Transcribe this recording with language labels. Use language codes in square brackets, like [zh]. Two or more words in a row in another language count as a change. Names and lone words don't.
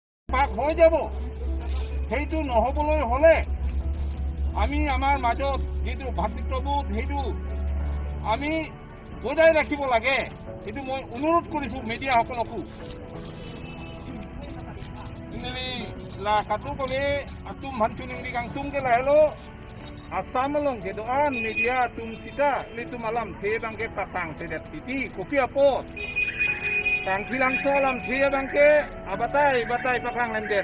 [as] পাক হৈ যাব। সেইটো নহ'বলৈ হ'লে আমি আমাৰ মাজত যিটো ভাতৃত্ববোধ সেইটো আমি বজাই ৰাখিব লাগে। এইটো মই অনুৰোধ কৰিছোঁ মিডিয়াসকলকো। [mjw] la katu kole atum hantu ningri kang tum ke lahelo asam long ke doan media tum sita litu malam the bang ke patang sedet titi kopi apot tang silang solam the bang ke abatai pakang lendet